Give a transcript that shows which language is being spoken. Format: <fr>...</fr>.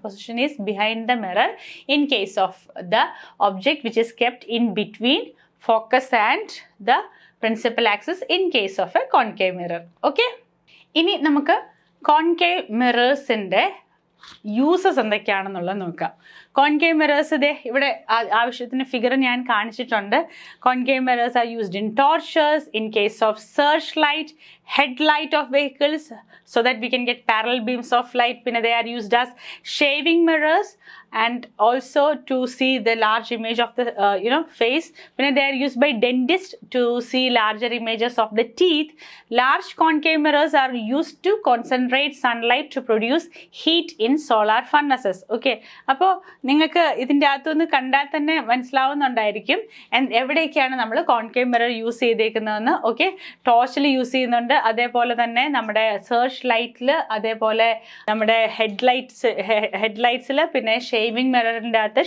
<en>Position is behind the mirror in case of the object which is kept in between focus and the principal axis in case of a concave mirror.</en> <ml>Okay, ഇനി നമുക്ക് concave മിറേഴ്സിൻ്റെ uses എന്തൊക്കെയാണെന്നുള്ളത് നോക്കാം. Concave mirrors ഇതേ ഇവിടെ ആവശ്യത്തിന് figure ഞാൻ കാണിച്ചിട്ടുണ്ട്.</ml> <en>Concave mirrors are used in torches, in case of search light, headlight of vehicles so that we can get parallel beams of light.</en> <ml>Pinne</ml> <en>they are used as shaving mirrors and also to see the large image of the face.</en> <ml>Pinne</ml> <en>they are used by dentists to see larger images of the teeth. Large concave mirrors are used to concentrate sunlight to produce heat in solar furnaces.</en> <ml>Okay, അപ്പോൾ നിങ്ങൾക്ക് ഇതിൻ്റെ അകത്തുനിന്ന് കണ്ടാൽ തന്നെ മനസ്സിലാവുന്നുണ്ടായിരിക്കും എവിടെയൊക്കെയാണ് നമ്മൾ concave mirror use ചെയ്തേക്കുന്നതെന്ന്. Okay, ടോർച്ചിൽ use ചെയ്യുന്നുണ്ട്, അതേപോലെ തന്നെ നമ്മുടെ സെർച്ച് ലൈറ്റിൽ, അതേപോലെ നമ്മുടെ ഹെഡ്ലൈറ്റ്സിൽ, പിന്നെ ഷേവിംഗ് മിററിൻ്റെ അകത്ത്.</ml>